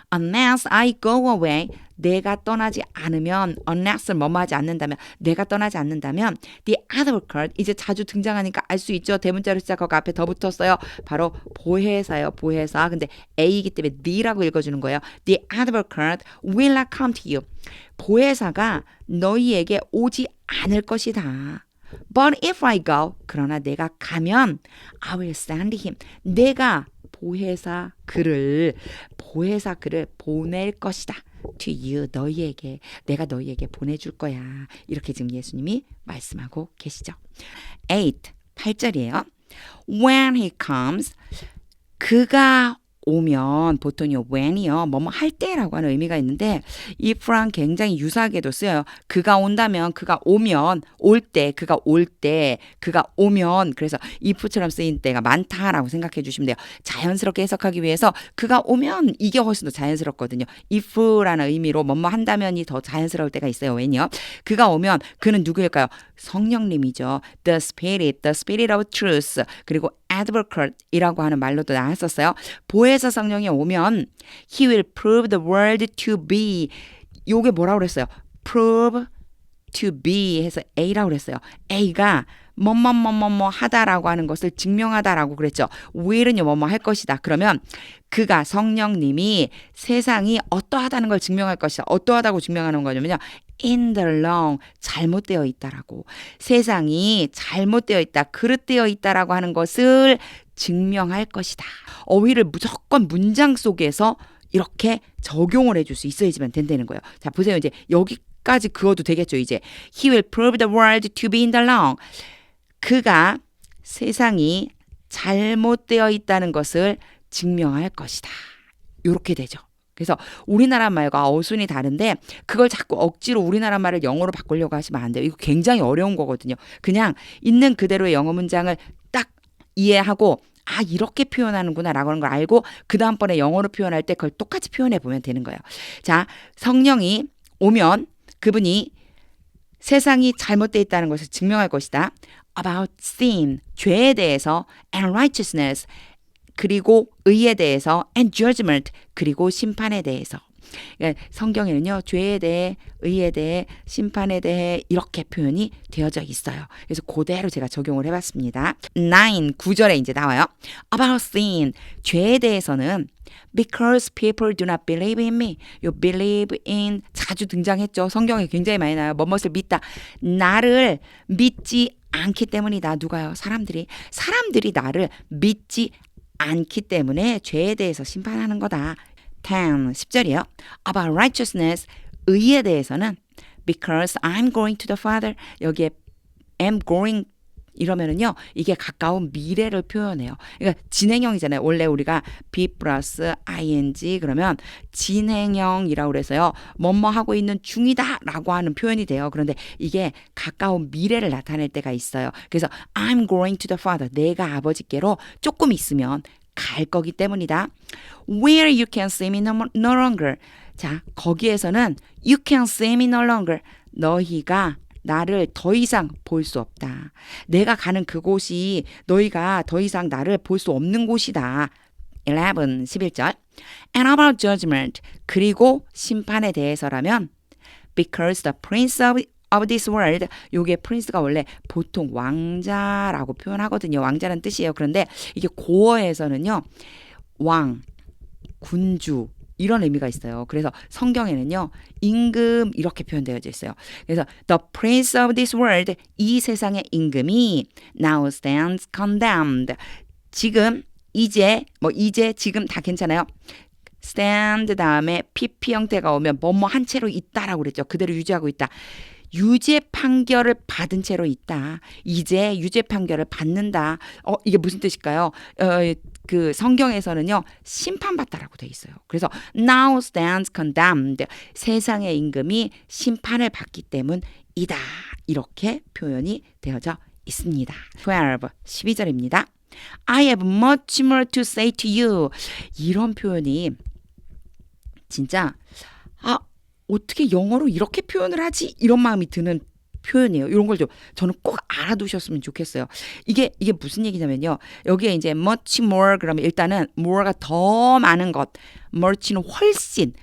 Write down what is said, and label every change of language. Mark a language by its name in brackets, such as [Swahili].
[English] Unless I go away. [Korean] 내가 떠나지 않으면, unless를 뭐뭐 하지 않는다면, 내가 떠나지 않는다면, [English] the advocate, [Korean] 이제 자주 등장하니까 알 수 있죠. 대문자로 시작하고 앞에 더 붙었어요. 바로 보혜사요, 보혜사. 근데 A이기 때문에 the라고 읽어주는 거예요. [English] The advocate will not come to you. [Korean] 보혜사가 너희에게 오지 않을 것이다. [English] But if I go, [Korean] 그러나 내가 가면, [English] I will send him. [Korean] 내가 보혜사 글을 보낼 것이다. [English] To you, [Korean] 너희에게. 내가 너희에게 보내줄 거야. 이렇게 지금 예수님이 말씀하고 계시죠. 8절이에요. [English] When he comes, [Korean] 그가 오면, 보통요 when이요 뭐뭐 할 때라고 하는 의미가 있는데 if랑 굉장히 유사하게도 쓰여요. 그가 온다면, 그가 오면, 올 때, 그가 올 때, 그가 오면, 그래서 if처럼 쓰인 때가 많다라고 생각해 주시면 돼요. 자연스럽게 해석하기 위해서 그가 오면 이게 훨씬 더 자연스럽거든요. if라는 의미로 뭐뭐 한다면이 더 자연스러울 때가 있어요. 왜냐? 그가 오면 그는 누구일까요? 성령님이죠. [English] The Spirit of Truth. [Korean] 그리고 advocate이라고 하는 말로도 나왔었어요. 보혜사 성령이 오면 [English] He will prove the world to be. [Korean] 요게 뭐라고 그랬어요? [English] prove to be [Korean] 해서 A라고 그랬어요. A가 뭐뭐뭐뭐뭐 하다라고 하는 것을 증명하다라고 그랬죠. will은요 뭐뭐 할 것이다. 그러면 그가 성령님이 세상이 어떠하다는 걸 증명할 것이다. 어떠하다고 증명하는 거냐면요. [English] in the long, [Korean] 잘못되어 있다라고. 세상이 잘못되어 있다, 그릇되어 있다라고 하는 것을 증명할 것이다. 어휘를 무조건 문장 속에서 이렇게 적용을 해줄 수 있어야지만 된다는 거예요. 자, 보세요. 이제 여기까지 그어도 되겠죠. 이제 [English] He will prove the world to be in the long. [Korean] 그가 세상이 잘못되어 있다는 것을 증명할 것이다. 이렇게 되죠. 그래서 우리나라 말과 어순이 다른데 그걸 자꾸 억지로 우리나라 말을 영어로 바꾸려고 하시면 안 돼요. 이거 굉장히 어려운 거거든요. 그냥 있는 그대로의 영어 문장을 딱 이해하고 이렇게 표현하는구나 라고 하는 걸 알고 그 다음번에 영어로 표현할 때 그걸 똑같이 표현해 보면 되는 거예요. 자, 성령이 오면 그분이 세상이 잘못되어 있다는 것을 증명할 것이다. [English] About sin, [Korean] 죄에 대해서 [English] and righteousness, [Korean] 그리고 의에 대해서 [English] and judgment, [Korean] 그리고 심판에 대해서. 그러니까 성경에는요, 죄에 대해, 의에 대해, 심판에 대해 이렇게 표현이 되어져 있어요. 그래서 그대로 제가 적용을 해봤습니다. 9절에 이제 나와요. [English] About sin, [Korean] 죄에 대해서는 [English] because people do not believe in me. [Korean] 요 [English] believe in [Korean] 자주 등장했죠. 성경에 굉장히 많이 나와요. 뭐뭇을 믿다. 나를 믿지 않기 때문이다. 누가요? 사람들이 나를 믿지 않기 때문에 죄에 대해서 심판하는 거다. 10절이요. [English] About righteousness, [Korean] 의에 대해서는 [English] because I'm going to the Father. [Korean] 여기에 [English] am going [Korean] 이러면은요, 이게 가까운 미래를 표현해요. 그러니까 진행형이잖아요. 원래 우리가 be 플러스 ing 그러면 진행형이라고 그래서요, 뭐뭐 하고 있는 중이다라고 하는 표현이 돼요. 그런데 이게 가까운 미래를 나타낼 때가 있어요. 그래서 [English] I'm going to the Father. [Korean] 내가 아버지께로 조금 있으면 갈 거기 때문이다. [English] Where you can see me no longer. [Korean] 자, 거기에서는 [English] you can see me no longer. [Korean] 너희가 나를 더 이상 볼 수 없다. 내가 가는 그곳이 너희가 더 이상 나를 볼 수 없는 곳이다. 11절. [English] And about judgment. [Korean] 그리고 심판에 대해서라면 [English] because the prince of this world. [Korean] 요게 prince가 원래 보통 왕자라고 표현하거든요. 왕자라는 뜻이에요. 그런데 이게 고어에서는요, 왕, 군주 이런 의미가 있어요. 그래서 성경에는요, 임금 이렇게 표현되어 있어요. 그래서 [English] the prince of this world, [Korean] 이 세상의 임금이 [English] now stands condemned. [Korean] 지금, 이제, 지금 다 괜찮아요. [English] stand [Korean] 다음에 pp 형태가 오면 뭐뭐 한 채로 있다라고 그랬죠. 그대로 유지하고 있다. 유죄 판결을 받은 채로 있다. 이제 유죄 판결을 받는다. 이게 무슨 뜻일까요? 그 성경에서는요, 심판받다라고 돼 있어요. 그래서 [English] now stands condemned. [Korean] 세상의 임금이 심판을 받기 때문이다. 이렇게 표현이 되어져 있습니다. 12절입니다. [English] I have much more to say to you. [Korean] 이런 표현이 진짜 어떻게 영어로 이렇게 표현을 하지? 이런 마음이 드는 표현이에요. 이런 걸 좀 저는 꼭 알아두셨으면 좋겠어요. 이게 무슨 얘기냐면요. 여기에 이제 [English] much more [Korean] 그러면 일단은 more가 더 많은 것, much는 훨씬.